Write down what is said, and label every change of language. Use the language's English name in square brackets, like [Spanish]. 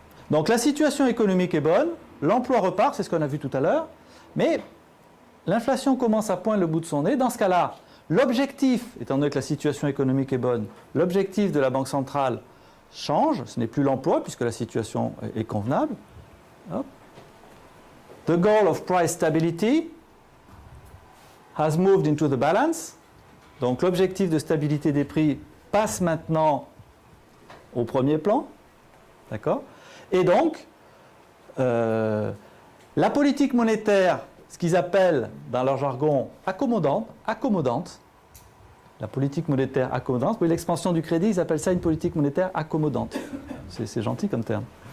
[French] Donc la situation économique est bonne, l'emploi repart, c'est ce qu'on a vu tout à l'heure, mais l'inflation commence à poindre le bout de son nez. Dans ce cas-là, l'objectif, étant donné que la situation économique est bonne, l'objectif de la Banque centrale change, ce n'est plus l'emploi puisque la situation est convenable. Hop. [English] The goal of price stability has moved into the balance. [French] Donc l'objectif de stabilité des prix passe maintenant au premier plan. D'accord ? Et donc, la politique monétaire, ce qu'ils appellent dans leur jargon accommodante, la politique monétaire accommodante, oui, l'expansion du crédit, ils appellent ça une politique monétaire accommodante. C'est gentil comme terme.